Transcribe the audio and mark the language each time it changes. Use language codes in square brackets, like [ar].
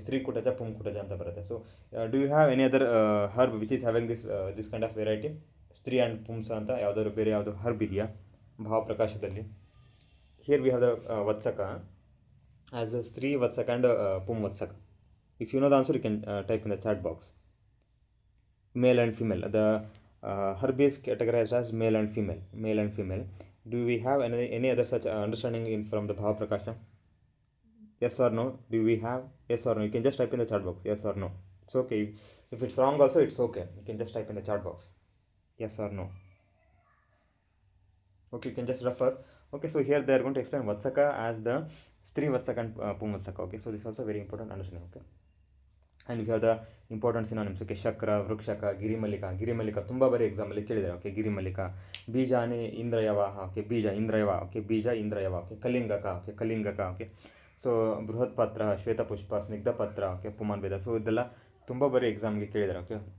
[kn] ಸ್ತ್ರೀ ಕುಟಜ, ಪುಂ ಕುಟಜ ಅಂತ ಬರುತ್ತೆ. [en] so do you have any other herb which is having this kind of variety, ಸ್ತ್ರೀ and ಪುಂಸ [kn] ಅಂತ ಯಾವುದಾದ್ರು ಬೇರೆ ಯಾವುದು ಹರ್ಬ್ ಇದೆಯಾ ಭಾವಪ್ರಕಾಶದಲ್ಲಿ? [en] Here we have the ವತ್ಸಕ as ಸ್ತ್ರೀ ವತ್ಸಕ ಆ್ಯಂಡ್ ಪುಂ ವತ್ಸಕ. If you know the answer you can type in the chat box. Male and female. The herb is categorized as male and female. Male and female. Do we have any other such understanding from the Bhava Prakasha? Yes or no? Do we have? Yes or no? You can just type in the chat box. Yes or no? It's okay. If it's wrong also, it's okay. You can just type in the chat box. Yes or no? Okay, you can just refer. Okay, so here they are going to explain Vatsaka as the Stri Vatsaka and Pum Vatsaka. Okay, so this is also very important understanding. Okay. And we have the important synonyms, okay. ಶಕ್ರ, ವೃಕ್ಷಕ, ಗಿರಿಮಲ್ಲಿಕ. [kn] ಗಿರಿಮಲ್ಲಿಕ ತುಂಬ ಬಾರಿ ಎಕ್ಸಾಮಲ್ಲಿ ಕೇಳಿದ್ದಾರೆ, okay. ಗಿರಿಮಲ್ಲಿಕ. ಬೀಜಾನಿ ಇಂದ್ರಯವ, okay. ಬೀಜ ಇಂದ್ರಯವ, okay. ಬೀಜ ಇಂದ್ರಯವ, okay. ಕಲಿಂಗಕ, okay. ಕಲಿಂಗಕ, okay. So ಬೃಹತ್ ಪತ್ರ, ಶ್ವೇತಪುಷ್ಪ, ಸ್ನಿಗ್ಧಪತ್ರ, okay. ಪುಮಾನ್ ಭೇದ. So ಇದೆಲ್ಲ ತುಂಬ ಬಾರಿ ಎಕ್ಸಾಮ್ಗೆ ಕೇಳಿದ್ದಾರೆ, ಓಕೆ.